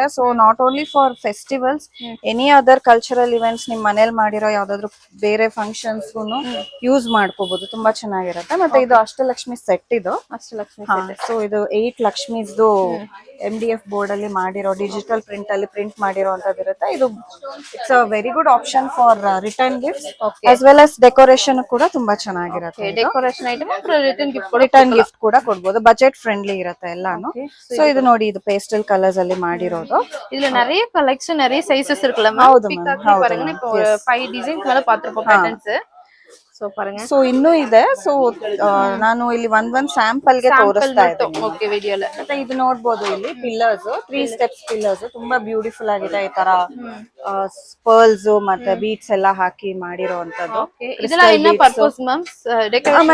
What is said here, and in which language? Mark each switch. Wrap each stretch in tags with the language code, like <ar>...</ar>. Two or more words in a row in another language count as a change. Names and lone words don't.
<en>So not only for festivals, any other cultural events,</en> <kn>ನಿಮ್ ಮನೇಲಿ ಮಾಡಿರೋ ಯಾವ್ದಾದ್ರು ಬೇರೆ ಫಂಕ್ಷನ್ಸ್ ಯೂಸ್ ಮಾಡ್ಕೋಬಹುದು. ತುಂಬಾ ಚೆನ್ನಾಗಿರತ್ತೆ. ಮತ್ತೆ ಇದು ಅಷ್ಟಲಕ್ಷ್ಮಿ ಸೆಟ್. ಇದು ಅಷ್ಟಲಕ್ಷ್ಮಿ ಸೊ ಇದು 8 ಲಕ್ಷ್ಮೀಸ್ದು MDF ಬೋರ್ಡ್ ಅಲ್ಲಿ ಮಾಡಿರೋ ಡಿಜಿಟಲ್ ಪ್ರಿಂಟ್ ಅಲ್ಲಿ ಪ್ರಿಂಟ್ ಮಾಡಿರೋ ಅಂತದ್ದು ಇರುತ್ತೆ. ಇದು</kn> <en>It's a very good option for return gifts as well as decoration</en> <kn>ಕೂಡ ತುಂಬಾ ಚೆನ್ನಾಗಿರುತ್ತೆ.</kn> <en>Decoration item return</en> <kn>ಗಿಫ್ಟ್ ಕೂಡ ಕೊಡ್ಬೋದು.</kn> <en>budget friendly</en> <kn>ಇರುತ್ತೆ ಎಲ್ಲಾನು. ಸೊ ಇದು ನೋಡಿ, ಇದು</kn> <en>pastel colours</en> <kn>ಅಲ್ಲಿ ಮಾಡಿರೋದು.</kn> <ta>இதுல நிறைய கலெக்ஷன் நிறைய சைஸஸ் இருக்குல்ல</ta> <kn>ಹೌದು ಪಿಕಾಕ್ ಮ್ಯಾಮ್.</kn> <ta>பாருங்க. இப்போ 5 ಡಿಸೈನ್ಸ್ மேல பாத்துறோம் பேட்டர்ನ್ಸ್. ಸೊ ಪಾರಂಗ.</ta> <kn>ಸೊ ಇನ್ನೂ ಇದೆ. ಸೊ ನಾನು ಇಲ್ಲಿ ಒಂದ್ ಸ್ಯಾಂಪಲ್ ಗೆ ತೋರಿಸ್ತಾ ಇದ್ದೀನಿ. ಓಕೆ ವಿಡಿಯೋல. ಮತ್ತೆ ಇದು ನೋಡ್ಬೋದು, ಇಲ್ಲಿ ಪಿಲ್ಲರ್ಸ್ 3</kn> <en>steps pillars</en> <kn>ತುಂಬಾ ಬ್ಯೂಟಿಫುಲ್ ಆಗಿದೆ. ಈ ತರ ಪರ್ಲ್ಸ್ ಮತ್ತೆ ಬೀಟ್ಸ್ ಎಲ್ಲ ಹಾಕಿ ಮಾಡಿರೋಂತದ್ದು. ಇದೆಲ್ಲ என்ன ಪರ್ಪಸ್ ಮ್ಯಾಮ್? ಡೆಕೋರೇಷನ್</kn>